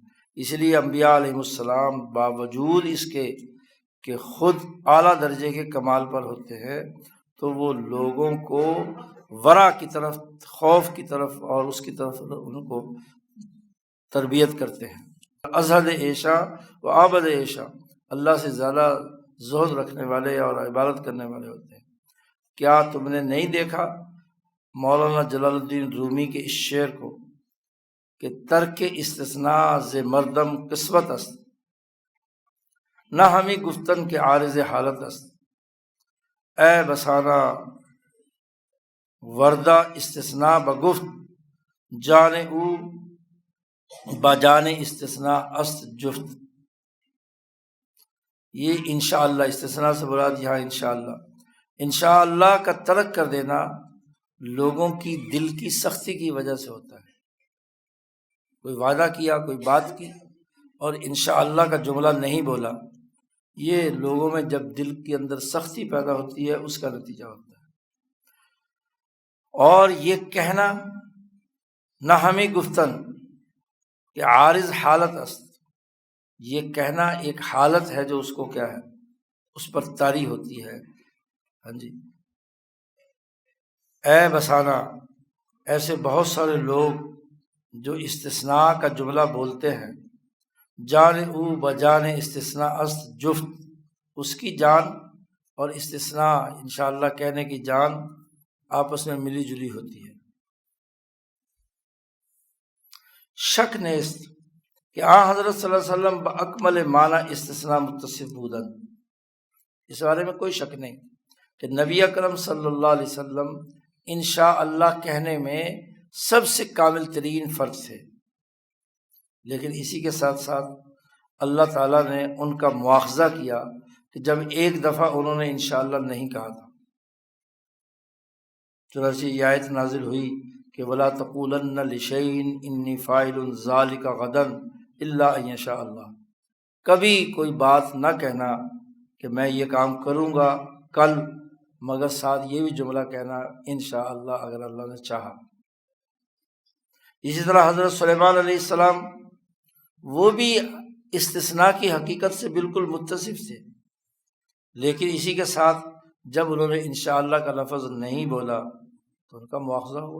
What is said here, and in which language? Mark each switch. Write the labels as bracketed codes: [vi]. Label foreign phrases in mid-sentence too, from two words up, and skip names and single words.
[ur] اس لیے انبیاء [ar] علیہ السلام [ur] باوجود اس کے کہ خود اعلیٰ درجے کے کمال پر ہوتے ہیں تو وہ لوگوں کو ورع کی طرف، خوف کی طرف اور اس کی طرف ان کو تربیت کرتے ہیں۔ [ar] ازہد عیشا و عابد عیشا، [ur] اللہ سے زیادہ زہد رکھنے والے اور عبادت کرنے والے ہوتے ہیں۔ [fa] کیا تم نے نہیں دیکھا مولانا جلال الدین رومی کے اس شعر کو کہ ترک استثناء ز مردم قسوت است، نہ ہمیں گفتن کے عارض حالت است، اے بسانہ وردہ استثناء بگفت، جان او بجان استثناء است جفت۔ [ur] یہ انشاءاللہ، استثناء سے مراد یہاں انشاءاللہ کا ترک کر دینا لوگوں کی دل کی سختی کی وجہ سے ہوتا ہے۔ کوئی وعدہ کیا، کوئی بات کی اور انشاءاللہ کا جملہ نہیں بولا، یہ لوگوں میں جب دل کے اندر سختی پیدا ہوتی ہے اس کا نتیجہ ہوتا ہے۔ اور یہ کہنا [fa] نہ ہمیں گفتن کہ عارض حالت است، [ur] یہ کہنا ایک حالت ہے جو اس کو کیا ہے، اس پر طاری ہوتی ہے۔ ہاں جی، اے بسانہ، ایسے بہت سارے لوگ جو استثناء کا جملہ بولتے ہیں، [fa] جان او بجان استثناء است جفت، [ur] اس کی جان اور استثناء انشاءاللہ کہنے کی جان آپس میں ملی جلی ہوتی ہے۔ [fa] شک نیست کہ حضرت [ar] صلی اللہ علیہ وسلم [fa] باکمل معنی استثناء متصف بودن، [ur] اس بارے میں کوئی شک نہیں کہ نبی اکرم [ar] صلی اللہ علیہ وسلم [ur] انشاءاللہ کہنے میں سب سے کامل ترین فرد تھے، لیکن اسی کے ساتھ ساتھ اللہ تعالیٰ نے ان کا مواخذہ کیا کہ جب ایک دفعہ انہوں نے انشاءاللہ نہیں کہا تھا، چنانچہ یہ آیت نازل ہوئی کہ [ar] وَلَا تَقُولَنَّ لِشَيْءٍ إِنِّي فَاعِلٌ ذَلِكَ غَدًا إِلَّا أَن يَشَاءَ اللَّهُ، [ur] کبھی کوئی بات نہ کہنا کہ میں یہ کام کروں گا کل، مگر ساتھ یہ بھی جملہ کہنا انشاءاللہ اگر اللہ نے چاہا۔ اسی طرح حضرت سلیمان [ar] علیہ السلام [ur] وہ بھی استثناء کی حقیقت سے بالکل متصف تھے، لیکن اسی کے ساتھ جب انہوں نے انشاءاللہ کا لفظ نہیں بولا تو ان کا مواخذہ ہوا۔